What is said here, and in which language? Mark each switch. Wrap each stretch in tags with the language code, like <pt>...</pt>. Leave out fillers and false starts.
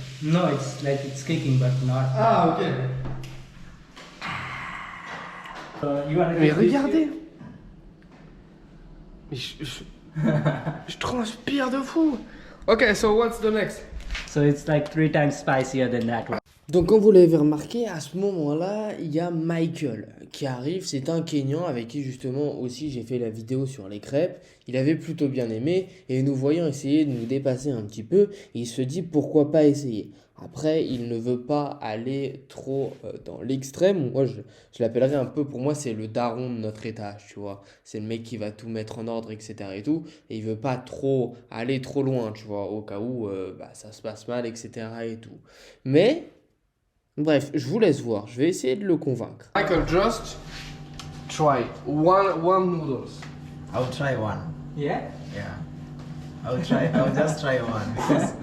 <en>No, it's like it's kicking, but not. Ah, ok. You want to</en> <fr>Mais regardez. Mais je transpire de fou.</fr> <en>Okay, so what's the next? So it's like 3 times spicier than that one.</en> <fr>Donc comme vous l'avez remarqué, à ce moment-là, il y a Michael qui arrive. C'est un Kenyan avec qui justement aussi j'ai fait la vidéo sur les crêpes. Il avait plutôt bien aimé et nous voyons essayer de nous dépasser un petit peu. Il se dit pourquoi pas essayer. Après, il ne veut pas aller trop dans l'extrême. Moi, je l'appellerais un peu, pour moi, c'est le daron de notre étage, tu vois. C'est le mec qui va tout mettre en ordre, etc. et tout. Et il veut pas trop aller trop loin, tu vois, au cas où ça se passe mal, etc. et tout. Mais... bref, je vous laisse voir. Je vais essayer de le convaincre.</fr> <en>Michael, just try one noodles. I'll try one. Yeah? Yeah. I'll just try one because</en>